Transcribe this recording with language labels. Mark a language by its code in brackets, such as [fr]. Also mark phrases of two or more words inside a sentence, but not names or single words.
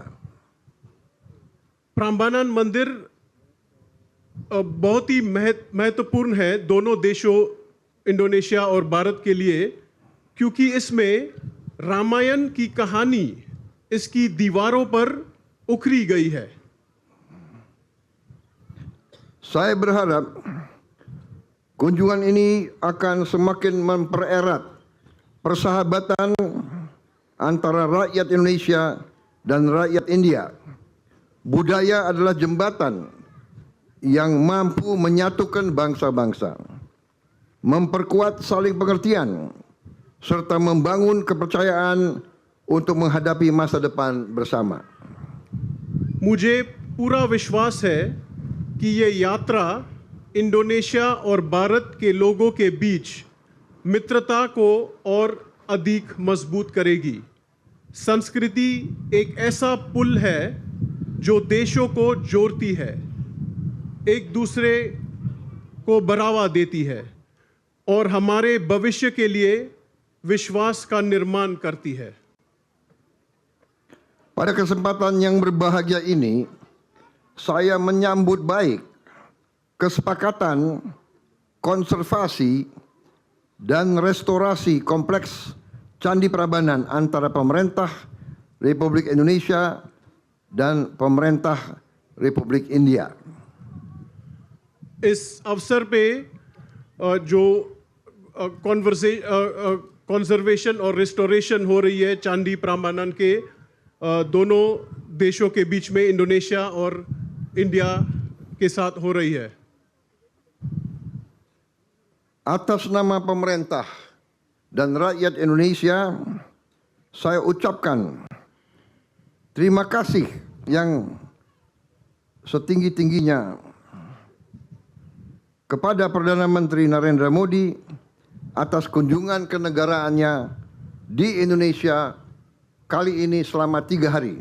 [hi] प्राम्बानन मंदिर बहुत ही महत्वपूर्ण है दोनों देशों इंडोनेशिया और भारत के लिए, क्योंकि इसमें रामायण की कहानी इसकी दीवारों पर उखरी गई है। [id] Saya berharap kunjungan ini akan semakin mempererat persahabatan antara rakyat Indonesia dan rakyat India. Budaya adalah jembatan yang mampu menyatukan bangsa-bangsa, memperkuat saling pengertian, serta membangun kepercayaan untuk menghadapi masa depan bersama. [hi] मुझे पूरा विश्वास है कि ये यात्रा इंडोनेशिया और भारत के लोगों के बीच मित्रता को और अधिक मजबूत करेगी। संस्कृति एक ऐसा पुल है जो देशों को जोड़ती है, एक दूसरे को बढ़ावा देती है और हमारे भविष्य के लिए विश्वास का निर्माण करती है। [id] Pada kesempatan yang berbahagia ini, saya menyambut baik kesepakatan konservasi dan restorasi kompleks Candi Prambanan antara pemerintah Republik Indonesia dan pemerintah Republik India. [hi] इस अवसर पे जो कंजर्वेशन और रिस्टोरेशन हो रही है चांदी प्राम्बानन के दोनों देशों के बीच में, इंडोनेशिया और इंडिया के साथ हो रही है। [id] Atas nama pemerintah dan rakyat Indonesia, saya ucapkan terima kasih yang setinggi-tingginya kepada Perdana Menteri Narendra Modi atas kunjungan kenegaraannya di Indonesia kali ini selama 3 hari.